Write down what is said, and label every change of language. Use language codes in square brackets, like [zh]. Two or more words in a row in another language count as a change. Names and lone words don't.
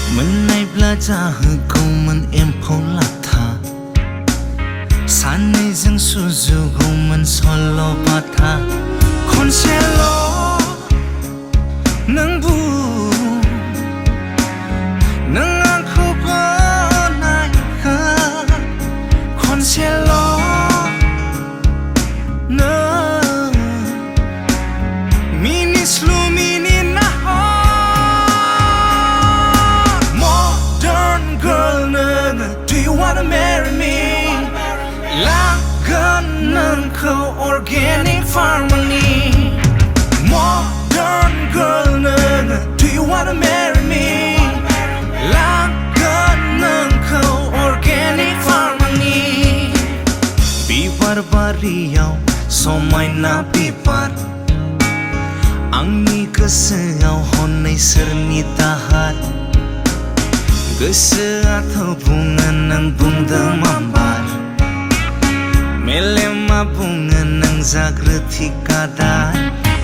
[brx] मोननायब्ला जाहोगौमोन एम्फौ लाथा सानैजों सुजुगौमोन सल'बाथा खनसेल' नों बुं नों आंखौ गनायखा खनसेल' नों मिनिस्लु मिनिना [en] Modern girl [brx] नोङो [en] Do you wanna marry me [brx] लागोन नोंखौ [en] organic farm [brx] नि [en] Modern girl नोङो Do you wanna marry me [brx] लागोन नोंखौ [en] organic farm [brx] नि बिबार बारियाव समायना बिबार आंनि गोसोआव हनै सोरनि दाहार गोसोआथ' बुङो नों बुंदों माबार मेलेमा बुङो नों जाग्रो थिकादार